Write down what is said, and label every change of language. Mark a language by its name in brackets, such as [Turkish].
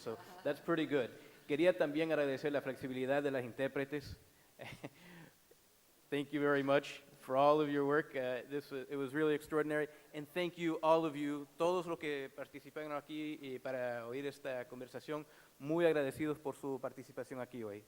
[English] So that's pretty good. [Spanish] Quería también agradecer la flexibilidad de las intérpretes. [English] Thank you very much for all of your work. It was really extraordinary. And thank you, all of you, [Spanish] todos los que participaron aquí para oír esta conversación. Muy agradecidos por su participación aquí hoy.